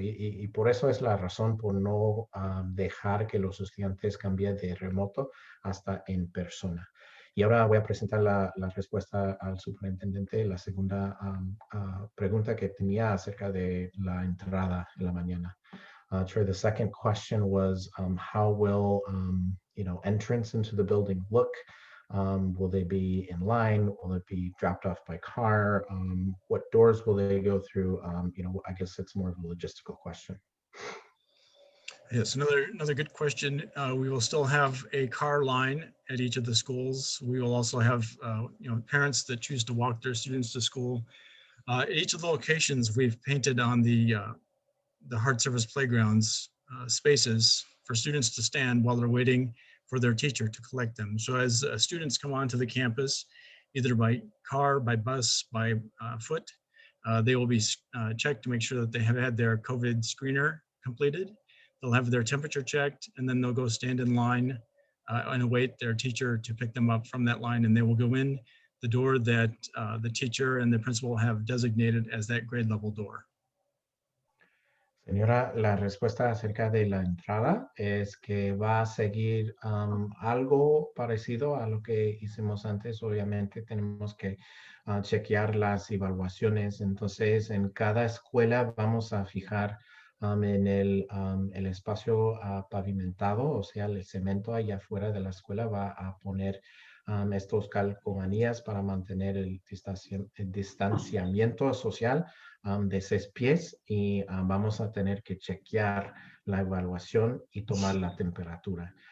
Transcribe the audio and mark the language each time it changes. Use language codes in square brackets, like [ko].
[es] Y por eso es la razón por no dejar que los estudiantes cambien de remoto hasta en persona. Y ahora voy a presentar la respuesta al superintendente, la segunda pregunta que tenía acerca de la entrada en la mañana. [en] Troy, the second question was how will entrance into the building look? Will they be in line? Will it be dropped off by car? What doors will they go through? I guess it's more of a logistical question. Yes, another good question. We will still have a car line at each of the schools. We will also have parents that choose to walk their students to school. At each of the locations, we've painted on the hard surface playgrounds spaces for students to stand while they're waiting for their teacher to collect them. So as students come onto the campus, either by car, by bus, by foot, they will be checked to make sure that they have had their COVID screener completed. They'll have their temperature checked, and then they'll go stand in line and await their teacher to pick them up from that line, and they will go in the door that the teacher and the principal have designated as that grade level door. [es] Señora, la respuesta acerca de la entrada es que va a seguir algo parecido a lo que hicimos antes. Obviamente tenemos que chequear las evaluaciones. Entonces, en cada escuela vamos a fijar en el espacio pavimentado, o sea, el cemento allá afuera de la escuela va a poner estos calcomanías para mantener el distanciamiento social de 6 pies y vamos a tener que chequear la evaluación y tomar la temperatura.